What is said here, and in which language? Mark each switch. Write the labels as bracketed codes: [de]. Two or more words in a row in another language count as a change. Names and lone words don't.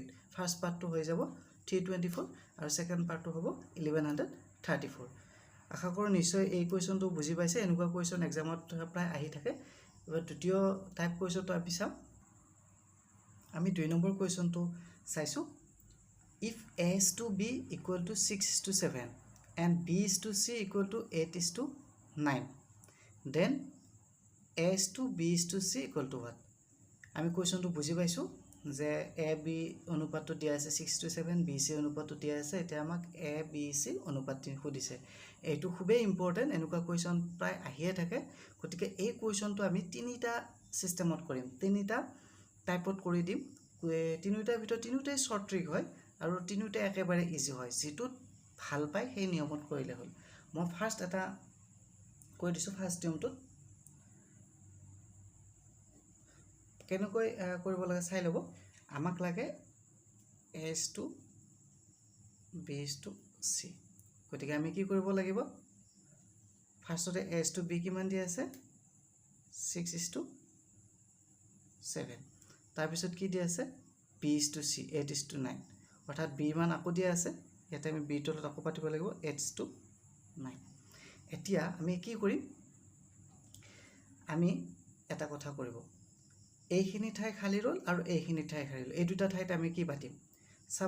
[en] first partটো [as] হৈ যাব 324 আৰু [en] second partটো [as] হ'ব 1134। আশা কৰো নিশ্চয় এই কোৱেশ্চনটো বুজি পাইছে। এনেকুৱা কোৱেশ্চন এক্সামত প্ৰায় আহি থাকে। এবাৰ দ্বিতীয় [en] type questionটো [as] আমি চাম। আমি 2 নম্বৰ কোৱেশ্চনটো চাইছো। [en] If A is to B equal to 6:7 and B is to C equal to 8:9, then A is to B is to C equal to what? [as] আমি কোৱেশ্চনটো বুজি পাইছো যে A B অনুপাতটো দিয়া আছে 6:7, B C অনুপাতটো দিয়া আছে। এতিয়া আমাক A B C অনুপাতটি খুদিছে। এইটো খুবেই ইম্পৰ্টেন্ট, এনেকুৱা কোৱেশ্চন প্ৰায় আহিয়ে থাকে। গতিকে এই কোৱেশ্চনটো আমি তিনিটা সিস্টেমত কৰিম, তিনিটা টাইপত কৰি দিম। তিনিটাৰ ভিতৰত তিনিটাই [en] short trick [as] হয় আৰু তিনিটা একেবাৰে ইজি হয়। যেটোত ভাল পায় সেই নিয়মত কৰিলে হ'ল। মই ফাৰ্স্ট এটা কৈ দিছো। ফাৰ্স্ট নিয়মটো কেনেকৈ কৰিব লাগে চাই লব। আমাক লাগে [en] A is to B is to C। [as] গতিকে আমি কি কৰিব লাগিব, ফাৰ্স্টতে [en] A is to B [as] কিমান দিয়া আছে 6:7। তাৰ পিছত কি দিয়া আছে [en] B is to C [as] 8:9, অৰ্থাৎ B মান আকৌ দিয়া আছে। ইয়াতে আমি B তলত আকৌ পাতিব লাগিব 8:9। এতিয়া আমি কি কৰিম, আমি এটা কথা কৰিব, এইখিনি ঠাই খালি ৰল আৰু এইখিনি ঠাই খালি ৰল। এই দুটা ঠাইত আমি কি পাতিম চাব।